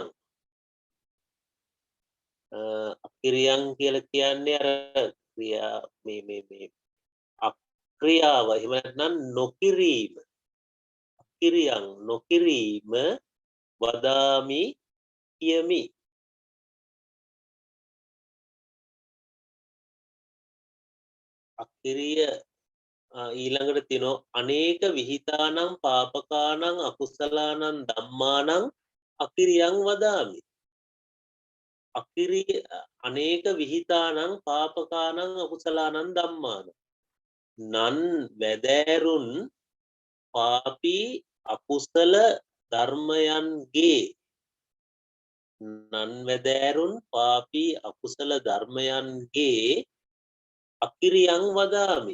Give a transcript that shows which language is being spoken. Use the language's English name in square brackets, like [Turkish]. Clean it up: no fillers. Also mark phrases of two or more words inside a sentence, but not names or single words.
[Sinhala] අකිරියං කියලා කියන්නේ අර ක්‍රියා මේ අක්‍රියාව එහෙම නැත්නම් නොකිරීම කිරියන් නොකිරීම වදාමි කියමි. අක්‍රිය ඊළඟට තියෙනවා [Pali] අනේක විහිතානං පාපකානං අකුසලානං ධම්මානං අකිරියං වදාමි. අකිරිය අනේක විහිතානං පාපකානං අකුසලානං ධම්මානං [Sinhala] නන් වැදෑරුන් පාපී අකුසල ධර්මයන්ගේ නන් වැදෑරුන් පාපී අකුසල ධර්මයන්ගේ [Pali] අකිරියං වදාමි.